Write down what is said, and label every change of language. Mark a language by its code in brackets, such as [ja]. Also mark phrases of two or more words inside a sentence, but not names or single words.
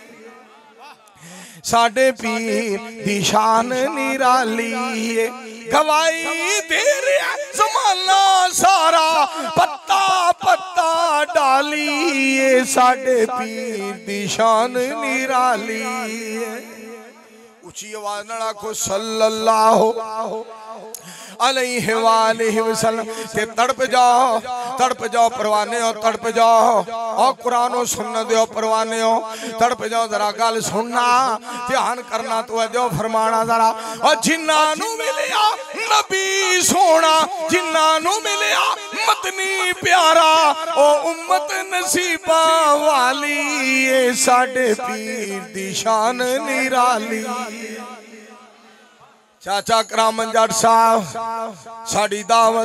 [pa] ساڈے پیر دی شان نرالی ہے. گواہی دے رہا زمانہ سارا، پتا پتا ڈالی ہے، ساڈے پیر دی شان نرالی ہے. اُچی آواز نال آکھو [ar] صلى الله عليه وسلم. [pa] تے تڑپ جاؤ پروانے ہو، تڑپ جاؤ. اور قرآن اور سنت دو پروانے ہو، تڑپ جاؤ. ذرا گل سننا، دھیان کرنا، توجہ فرمانا ذرا. اور جنہاں نوں ملیا نبی سوہنا، جنہاں نوں ملیا مدنی پیارا، او امت نصیباں والی ہے، ساڈے پیر دی شان نرالی. چاچا کرامن جٹ صاحب ساڈی دعوت.